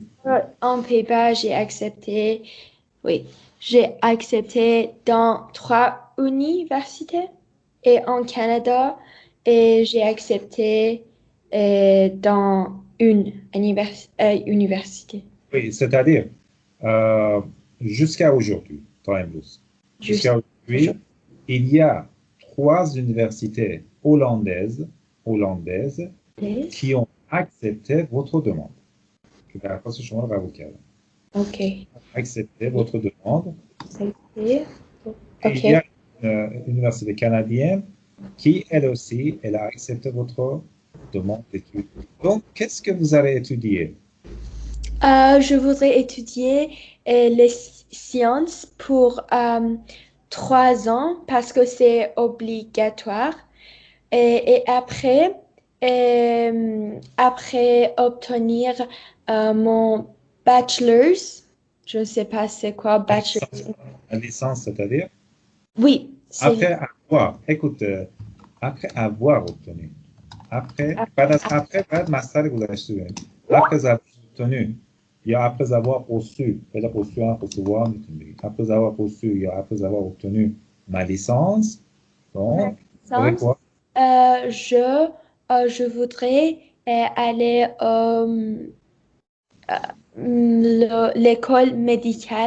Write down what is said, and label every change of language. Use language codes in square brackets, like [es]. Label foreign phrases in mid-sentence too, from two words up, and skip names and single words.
[fr] En Pays-Bas, oui, j'ai accepté dans 3 universités et en Canada, et j'ai accepté dans une université. Oui, c'est-à-dire, euh, jusqu'à aujourd'hui, time loose. Juste Jusqu'à aujourd'hui, il y a 3 universités hollandaises aujourd'hui. qui ont accepté votre demande. [fa] درخواست شما رو قبول کردن. [fr] Ok. Accepté votre demande. Accepté. Et il y Ok. a une université canadienne qui, elle aussi, elle a accepté votre demande d'études. Donc, qu'est-ce que vous allez étudier? Je voudrais étudier les sciences pour 3 ans parce que c'est obligatoire. Et après obtenir mon bachelor's, je ne sais pas c'est quoi bachelor's. La licence, c'est-à-dire? Oui, c'est Après avoir, écoute, après avoir obtenu, [fa] بعد مستر گذشته بریم. [fr] Après avoir obtenu, یا après avoir reçu, peut-être reçu un recevoir, après avoir reçu, یا après avoir obtenu ma licence, ma donc, vous savez licence. quoi? Je voudrais aller l'école médicale.